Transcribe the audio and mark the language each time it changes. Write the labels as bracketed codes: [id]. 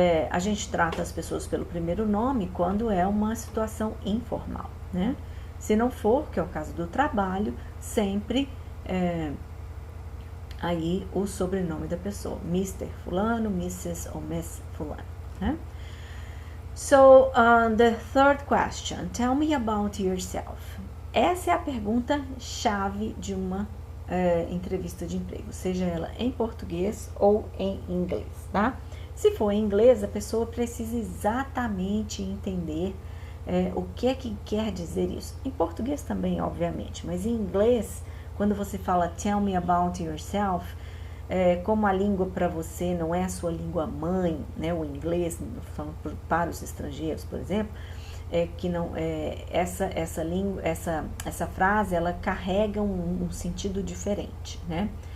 [pt] A gente trata as pessoas pelo primeiro nome quando é uma situação informal, né? Se não for, que é o caso do trabalho, sempre aí o sobrenome da pessoa, Mr. Fulano, Mrs. ou Miss Fulano, né? [en] So, the third question, tell me about yourself. [pt] Essa é a pergunta chave de uma entrevista de emprego, seja ela em português ou em inglês, tá? Se for em inglês, a pessoa precisa exatamente entender o que é que quer dizer isso. Em português também, obviamente, mas em inglês, quando você fala [en] tell me about yourself, [pt] como a língua para você não é a sua língua mãe, né, o inglês, falando para os estrangeiros, por exemplo, que não essa frase ela carrega um sentido diferente, né?